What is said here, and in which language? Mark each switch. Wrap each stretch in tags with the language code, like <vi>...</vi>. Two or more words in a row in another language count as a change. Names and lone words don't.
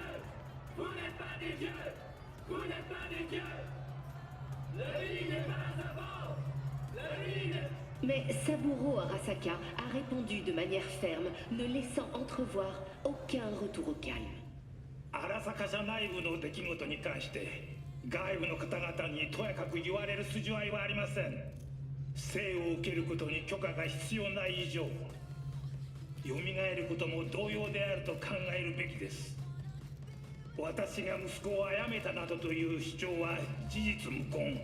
<fr>Vous n'êtes pas des dieux! Vous n'êtes pas des dieux! La vie n'est pas avant! La vie n'est... Mais Saburo Arasaka a répondu de manière ferme, ne laissant entrevoir aucun retour au calme.</fr> <ja>Arasaka じゃ内部の出来事に関して外部の方々にとやかく言われる筋合いはありません。生を受けることに許可が必要ない以上、蘇ることも同様であると考えるべきです。私が息子を殺めたなどという主張は事実無根。</ja>